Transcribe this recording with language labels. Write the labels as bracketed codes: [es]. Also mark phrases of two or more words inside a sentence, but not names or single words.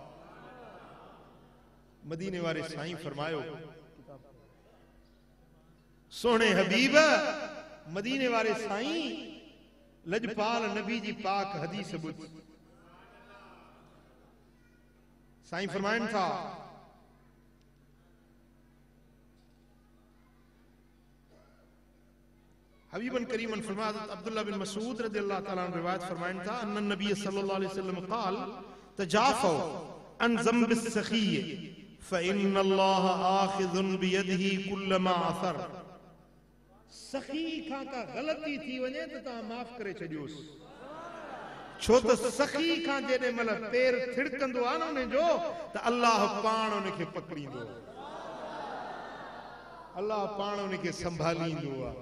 [sd] मदीने वारे साईं फरमायो, सोहणे हबीब मदीने वारे साईं लजपाल नबी जी पाक हदीस ॿुध। साईं फरमाइनि था, हबीबन करीमन फरमाया, [ar] अब्दुल्लाह बिन मसूद رضي الله تعالى عنه [sd] रिवायत फरमाइनि था, [ar] أن النبي صلى الله عليه وسلم قال تجافوا عن ذنب السخي فإن الله آخذ بيده كلما عثر. [sd] सखी खां का ग़लती थी वञे त तव्हां माफ़ करे छॾियोसि, छो त सखी खां जेॾे महिल पेर थिड़कंदो आहे न उनजो, त अल्लाह पाण उनखे पकड़ींदो, अल्लाह पाण उनखे संभालींदो आहे।